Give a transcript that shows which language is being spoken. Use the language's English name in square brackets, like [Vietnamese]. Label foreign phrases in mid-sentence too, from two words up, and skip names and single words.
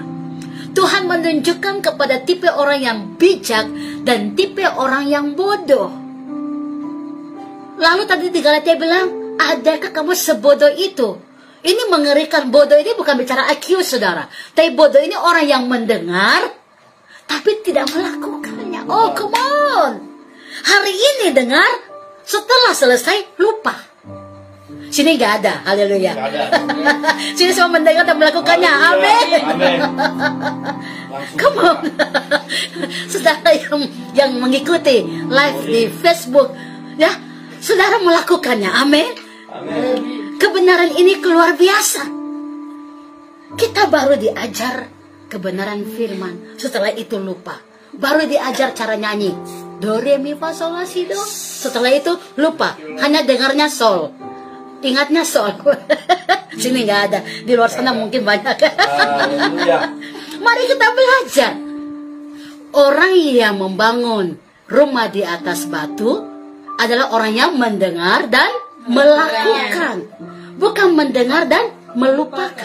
[Indonesian] Tuhan menunjukkan kepada tipe orang yang bijak dan tipe orang yang bodoh. Lalu tadi di Galatia bilang, adakah kamu sebodoh itu? Ini mengerikan. Bodoh ini bukan bicara IQ, saudara. Tapi bodoh ini orang yang mendengar, tapi tidak melakukannya. [English] Oh, come on. [Indonesian] Hari ini dengar, setelah selesai lupa. Sini gak ada, haleluya. Sini semua mendengar dan melakukannya, amin. [English] Come on. [Indonesian] Saudara yang mengikuti live di Facebook, ya, saudara melakukannya, amin. Kebenaran ini luar biasa. Kita baru diajar kebenaran firman, setelah itu lupa. Baru diajar cara nyanyi do re mi fa sol la si do, setelah itu lupa, hanya dengarnya sol, ingatnya sol. Sini nggak ada, di luar sana mungkin banyak. Mari kita belajar. Orang yang membangun rumah di atas batu adalah orang yang mendengar dan melakukan, bukan mendengar dan melupakan.